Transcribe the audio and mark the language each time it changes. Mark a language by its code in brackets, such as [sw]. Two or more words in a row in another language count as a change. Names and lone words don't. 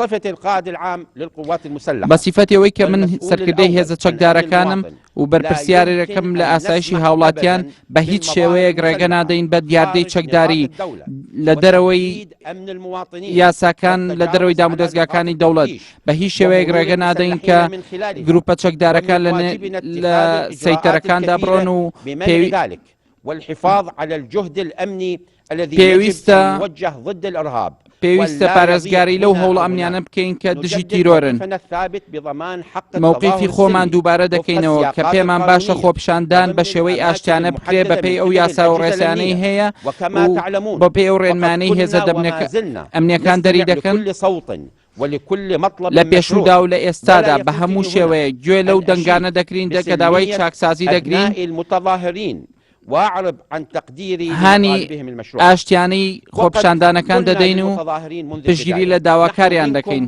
[ckb] بە سیفەتەوەی کە من سەرکردەی هێزە چەکدارەکانم و بەرپرسیارەکەم لە ئاسایشی هاوڵاتیان بە هیچ شێوەیەک ڕێگە نادەین بە دیاردەی چەکداری لە دەرەوەی یاساکان لە دەرەوەی دام و دەستگاکانی دەوڵەت بە هیچ شێوەیەک ڕێگە نادەین کە گروپە چەکدارەکان لە سەیتەرەکاندا بڕۆن و [ar] والحفاظ على الجهد الأمني الذي يجب أن يوجه ضد الإرهاب [ckb] پێویستە پارێزگاری لەو هەوڵ ئەمنیانە بکەین کە دژی تیرۆرن. مووقیفی خۆمان دووبارە دەکەینەوە کە پێمان باشە خۆپشاندان بە شێوەی ئاشتیانە بکرێ بەپێی ئەو یاسا و ڕێسانەی هەیە و بەپێی ئەو ڕێنمانەی هێزە ئەمنیەکان دەری دەکەن لە پێشودا و لە ئێستادا بە هەموو شێوەیە گوێ لەو دەنگانە دەکرین کە داوای چاکسازی دەگرین هانی ئاشتیانەی خۆپشاندانەکان دەدەین و پشگیری لە داواکاریان دەکەین.